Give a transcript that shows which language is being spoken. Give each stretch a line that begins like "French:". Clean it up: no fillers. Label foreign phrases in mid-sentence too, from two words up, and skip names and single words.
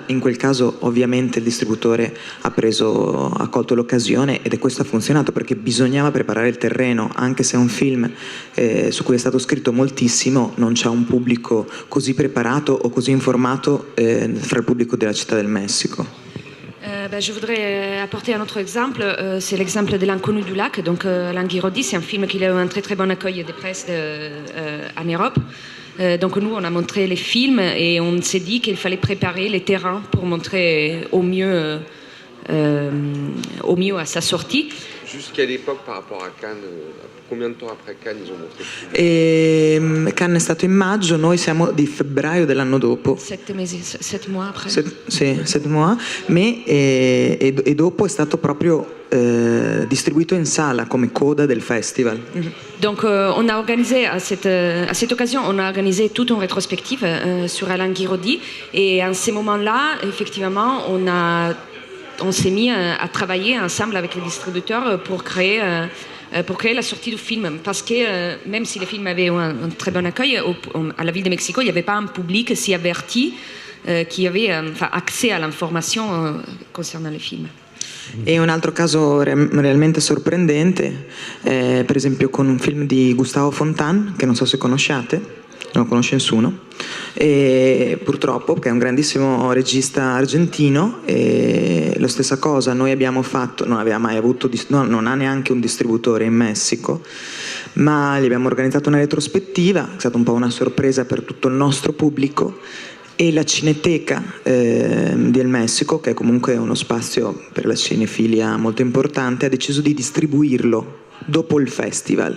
Italian: In quel caso ovviamente il distributore ha colto l'occasione, ed è questo ha funzionato perché bisognava preparare il terreno. Anche se è un film su cui è stato scritto moltissimo, non c'è un pubblico così preparato o così informato fra il pubblico della Città del Messico.
French: Je voudrais apporter un autre exemple, c'est l'exemple de L'Inconnu du lac. Donc Alain Guiraudy, c'est un film qui a eu un très très bon accueil des presses en Europe. Donc nous, on a montré les films et on s'est dit qu'il fallait préparer les terrains pour montrer au mieux à sa sortie. Jusqu'à l'époque, par rapport à Cannes, combien de temps après Cannes ils ont montré?
Italian: Cannes è stato in maggio, noi siamo di febbraio dell'anno dopo.
French: 7 mois après.
Italian: Sì, 7 mois, e dopo è stato proprio distribuito in sala come coda del festival.
French: Donc on a organisé à cette occasion, on a organisé toute une rétrospective sur Alain Guiraudy, et à ce moment-là, effectivement, on s'est mis à travailler ensemble avec les distributeurs pour créer la sortie du film, parce que même si le film avait un très bon accueil à la ville de Mexico, il n'y avait pas un public si averti qui avait accès à l'information concernant le film.
Italian: E un altro caso realmente sorprendente, per esempio con un film di Gustavo Fontan, che non so se conosciate, non lo conosce nessuno, e purtroppo, che è un grandissimo regista argentino. E la stessa cosa noi abbiamo fatto, non aveva mai avuto, non ha neanche un distributore in Messico, ma gli abbiamo organizzato una retrospettiva, è stata un po' una sorpresa per tutto il nostro pubblico, e la Cineteca del Messico, che è comunque uno spazio per la cinefilia molto importante, ha deciso di distribuirlo dopo il festival.